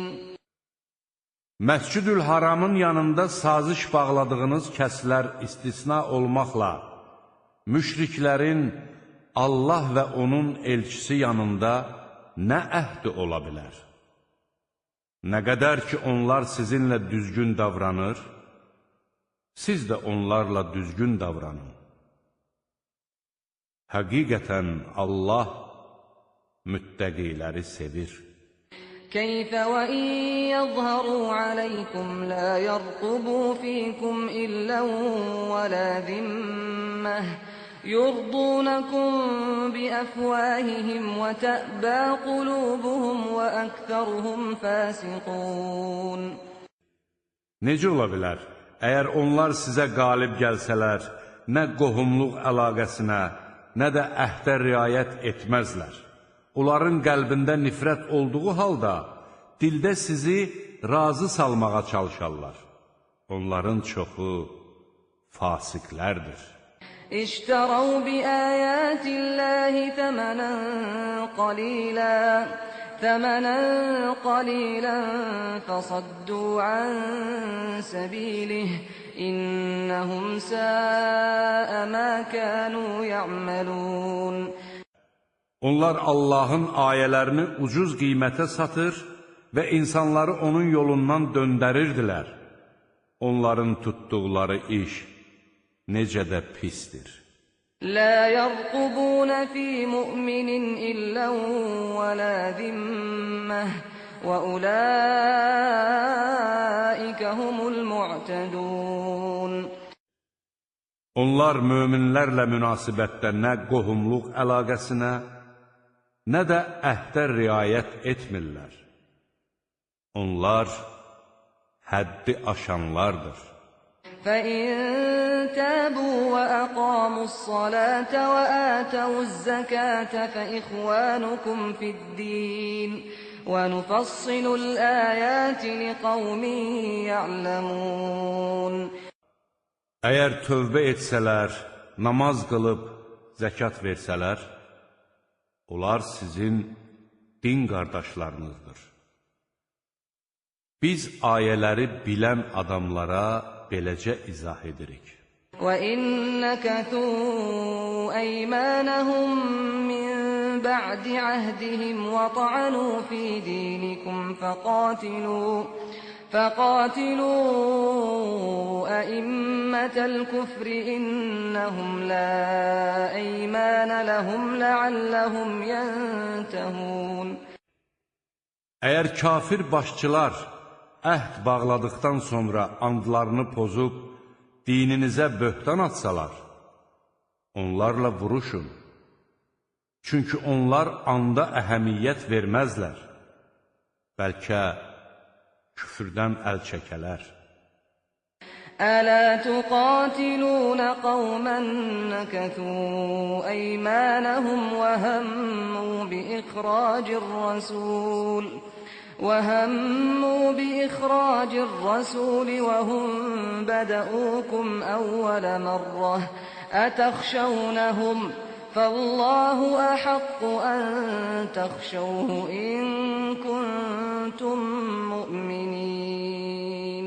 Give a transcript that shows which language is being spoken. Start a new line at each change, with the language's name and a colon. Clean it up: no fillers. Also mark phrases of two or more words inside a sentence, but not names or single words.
Azerbaijani: Məscid-ül Haramın yanında saziş bağladığınız kəslər istisna olmaqla, müşriklərin Allah və onun elçisi yanında nə əhdi ola bilər? Nə qədər ki, onlar sizinlə düzgün davranır, siz də onlarla düzgün davranın. Həqiqətən Allah müttəqiləri sevir.
Arabic: كيف وإن يظهروا عليكم لا يرقبوا فيكم إلا ولا ذمة يرضونكم بأفواههم وتأبى قلوبهم وأكثرهم فاسقون.
Azerbaijani: Necə ola bilər? Əgər onlar sizə qalib gəlsələr, nə qohumluq əlaqəsinə, nə də əhdə riayət etməzlər. Onların qəlbində nifrət olduğu halda, dildə sizi razı salmağa çalışarlar. Onların çoxu fasiqlərdir.
Arabic: اشتروا بآيات الله ثمنا قليلا فصدوا عن سبيله إنهم ساء ما كانوا يعملون.
Azerbaijani: Onlar Allahın ayələrini ucuz qiymətə satır və insanları onun yolundan döndərirdilər. Onların tutduqları iş necə də pisdir.
Arabic: لا يرقبون في مؤمن إلا ولا ذمة وأولئك هم المعتدون.
Azerbaijani: Onlar möminlərlə münasibətdə nə qohumluq əlaqəsinə, nə də əhdə riayət etmirlər. Onlar həddi aşanlardır.
Arabic: فَإِن تَابُوا وَأَقَامُوا الصَّلَاةَ وَآتَوُا الزَّكَاةَ فَإِخْوَانُكُمْ فِي الدِّينِ وَنُفَصِّلُ الْآيَاتِ لِقَوْمٍ يَعْلَمُونَ.
Azerbaijani: Əgər tövbə etsələr, namaz qılıb, zəkat versələr, onlar sizin din qardaşlarınızdır. Biz ayələri bilən adamlara beləcə izah edirik.
Arabic: وَإِن نَكَثُوا أَيْمَانَهُم مِّن بَعْدِ عَهْدِهِمْ وَطَعَنُوا فِي دِينِكُمْ فقاتلوا أئمة الكفر إنهم لا أيمان لهم لعلهم ينتهون.
Azerbaijani: Əgər kafir başçılar əhd bağladıqdan sonra andlarını pozub, dininizə böhtan atsalar, onlarla vuruşun. Çünki onlar anda əhəmiyyət verməzlər. Bəlkə küfrdən əl çəkələr.
Arabic: أَلَا تُقَاتِلُونَ قَوْمًا نَكَثُوا أَيْمَانَهُمْ وهموا بإخراج الرسول وهم بدؤوكم أول مرة أتخشونهم فالله أحق أن تخشوه إن كنتم مؤمنين.